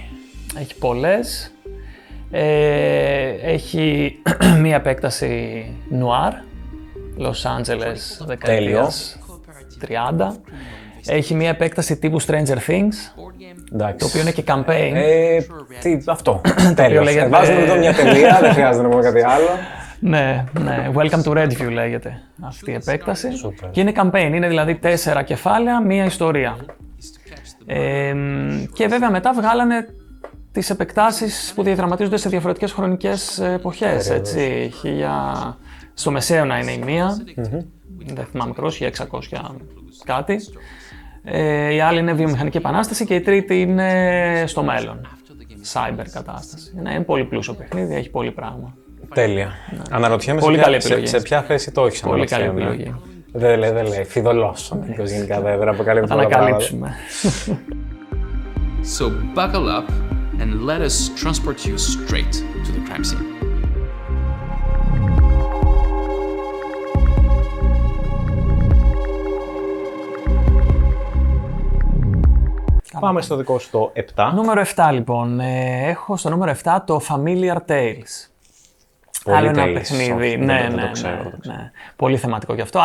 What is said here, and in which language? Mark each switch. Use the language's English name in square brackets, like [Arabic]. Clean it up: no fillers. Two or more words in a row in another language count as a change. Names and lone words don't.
[Greek] Έχει πολλές. Έχει μία επέκταση noir, Los Angeles, δεκαετίας 30. Έχει μία επέκταση τύπου Stranger Things, Εντάξει. το οποίο είναι και campaign. Αυτό. Τέλος. λέγεται... Βάζουμε εδώ μια τελεία, δεν χρειάζεται να πούμε κάτι άλλο. Ναι. Welcome to Redview λέγεται αυτή η επέκταση. Super. Και είναι campaign, είναι δηλαδή 4 κεφάλαια, μία ιστορία. Και βέβαια μετά βγάλανε τις επεκτάσεις που διαδραματίζονται σε διαφορετικές χρονικές εποχές. Έτσι. Στο Μεσαίωνα είναι η μία, δεν θυμάμαι ακριβώς, 1600 κάτι. Η άλλη είναι βιομηχανική επανάσταση και η τρίτη είναι στο μέλλον. Cyber κατάσταση. Είναι πολύ πλούσιο παιχνίδι, έχει πολύ πράγμα. Τέλεια. Αναρωτιέμαι σε ποια θέση το έχεις. Πολύ καλή επιλογή. Δεν λέει. Φιδωλός. Γενικά δεν αποκαλύπτει πολλά πράγματα. Ανακαλύψουμε. [English] So buckle up and let us transport you straight to the crime scene. [Greek] Πάμε στο δικό σου το 7. Νούμερο 7 λοιπόν. Έχω στο νούμερο 7 το Familiar Tales. Άλλο ένα παιχνίδι. Ναι. Πολύ θεματικό κι αυτό.